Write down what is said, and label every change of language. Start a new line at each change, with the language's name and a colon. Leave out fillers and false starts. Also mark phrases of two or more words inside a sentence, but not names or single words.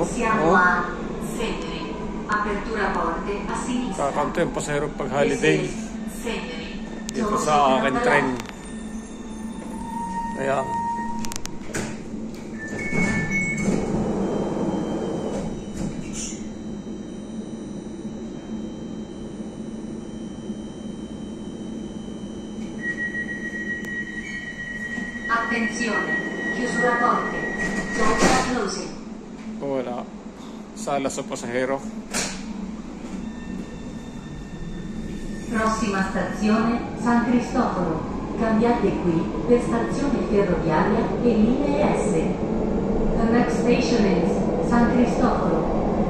Italian: Siamo a Seneri. Apertura porte a sinistra.
Filipino: Kakaunti ang pasahero pag holiday. Seneri. Dito sa aking tren. Kaya
Italian: attenzione, chiusura porte.
English: Doors are closing.
Filipino: wala. Sala sa pasahero.
Italian: Prossima stazione, San Cristoforo. Cambiate qui per stazione ferroviaria e linee S.
English: The next station is San Cristoforo.